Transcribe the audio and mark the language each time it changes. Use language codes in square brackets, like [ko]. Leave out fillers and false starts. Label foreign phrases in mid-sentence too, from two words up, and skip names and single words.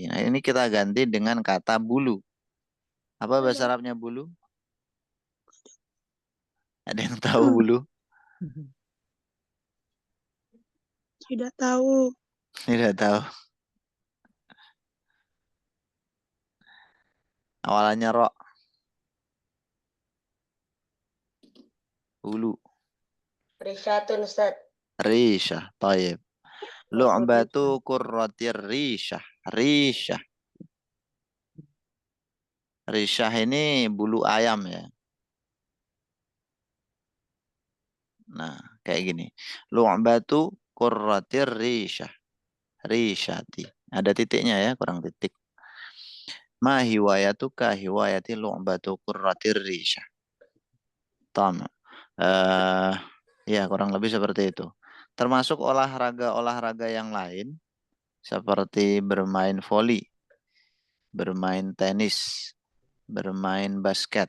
[id] Nah, ini kita ganti dengan kata bulu. Apa bahasa Arabnya bulu? Ada yang tahu bulu? Tidak tahu. Tidak tahu. Awalannya ro. Bulu. [ar] ريشة أستاذ. ريشة. طيب. لعبة كرة الريشة. [id] Risyah. Risyah ini bulu ayam ya. Nah, kayak gini. [ar] لعبة كرة الريشة. ريشتي. [id] Ada titiknya ya, kurang titik. [ar] ما هوايتك هوايتي لعبة كرة الريشة. تم. [id] Ya, kurang lebih seperti itu. Termasuk olahraga-olahraga yang lain seperti bermain voli, bermain tenis, bermain basket.